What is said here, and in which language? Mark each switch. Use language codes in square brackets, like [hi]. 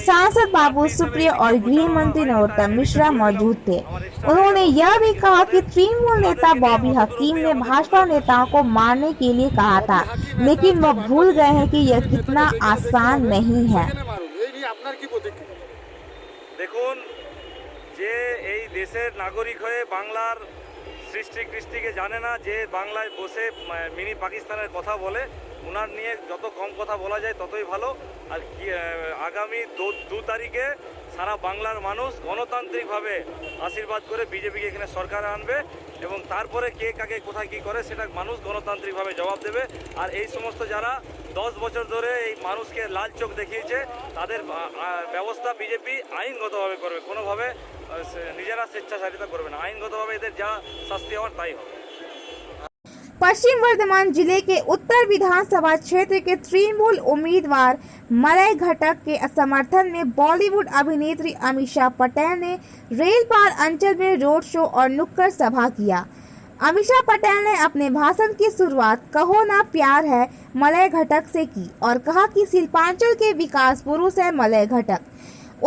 [hi] सांसद बाबू सुप्रियो और गृह मंत्री नरोत्तम मिश्रा मौजूद थे। उन्होंने यह भी कहा कि तृणमूल नेता बॉबी हकीम ने भाजपा नेताओं को मारने के लिए कहा था, लेकिन वह भूल गए हैं कि यह कितना आसान नहीं है। [bn] দেখুন, যে এই দেশের নাগরিক হয়ে বাংলার সৃষ্টি কৃষ্টিকে জানে না, যে বাংলায় বসে মিনি পাকিস্তানের কথা বলে, ওনার নিয়ে যত কম কথা বলা যায় ততই ভালো। আর আগামী 2 তারিখে সারা বাংলার মানুষ গণতান্ত্রিকভাবে আশীর্বাদ করে বিজেপিকে এখানে সরকারে আনবে এবং তারপরে কে কাকে কোথায় কী করে সেটা মানুষ গণতান্ত্রিকভাবে জবাব দেবে। আর এই সমস্ত যারা 10 বছর ধরে এই মানুষকে লাল চোখ দেখিয়েছে তাদের ব্যবস্থা বিজেপি আইনগতভাবে করবে, কোনোভাবে নিজেরা স্বেচ্ছাচারিতা করবে না, আইনগতভাবে এদের যা শাস্তি হওয়ার তাই হবে। [hi] पश्चिम वर्धमान जिले के उत्तर विधानसभा क्षेत्र के तृणमूल उम्मीदवार मलय घटक के समर्थन में बॉलीवुड अभिनेत्री अमीषा पटेल ने रेलपार अंचल में रोड शो और नुक्कड़ सभा किया। अमीषा पटेल ने अपने भाषण की शुरुआत कहो ना प्यार है मलय घटक से की और कहा कि शिल्पांचल के विकास पुरुष है मलय घटक।